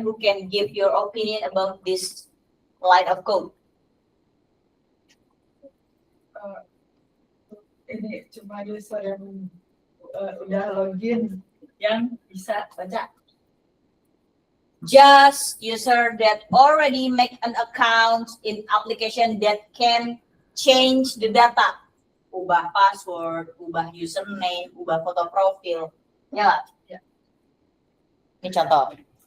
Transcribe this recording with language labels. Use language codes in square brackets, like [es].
[en] Who can give your opinion about this line of code? [id] Ini cuma user yang udah login yang bisa baca. [en] Just user that already make an account in application that can change the data. [id] Ubah password, ubah username, ubah foto profil. Ya, ya. Ini contoh.